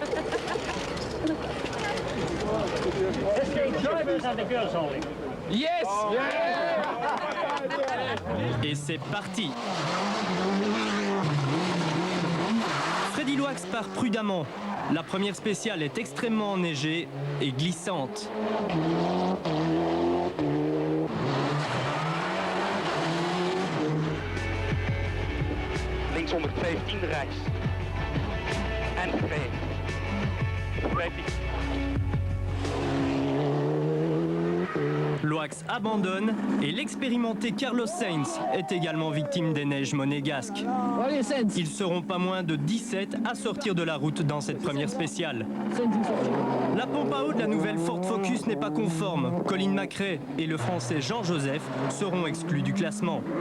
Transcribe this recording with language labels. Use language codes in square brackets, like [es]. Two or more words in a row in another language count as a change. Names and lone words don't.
[fr] Yes! Et c'est parti. Freddy Loax part prudemment. La première spéciale est extrêmement enneigée et glissante. [nl] Links 115 rechts. En vrij. [fr] Loax abandonne et l'expérimenté Carlos Sainz est également victime des neiges monégasques. Ils seront pas moins de 17 à sortir de la route dans cette première spéciale. La pompe à eau de la nouvelle Ford Focus n'est pas conforme. Colin McRae et le français Jean Joseph seront exclus du classement.